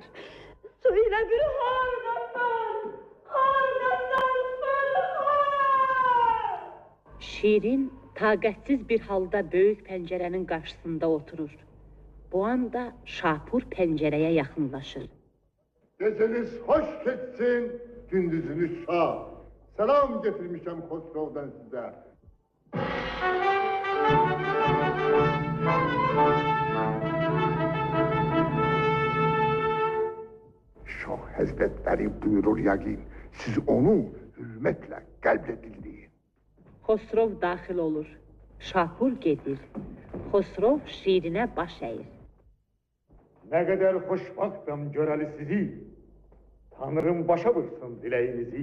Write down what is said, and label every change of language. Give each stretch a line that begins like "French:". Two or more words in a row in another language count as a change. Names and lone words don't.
Azerbaijani: Söylə bir hardasan, hardasan Fərhad? Şirin taqətsiz bir halda böyük pəncərənin qarşısında oturur. Bu anda Şapur pəncərəyə yaxınlaşır.
Turkish: Geceniz hoş geçsin, gündüzünüz şad. Selam getirmişim Xosrov'dan size. Şah Hazretleri buyurur
Azerbaijani: yəqin, siz onu hürmətlə, qəlblə dinləyin. Xosrov daxil olur. Şapur gedir. Xosrov Şirinə baş əyir.
Turkish: Ne kadar hoşbaxtım görəli sizi. Tanrım başa vursun diləyinizi.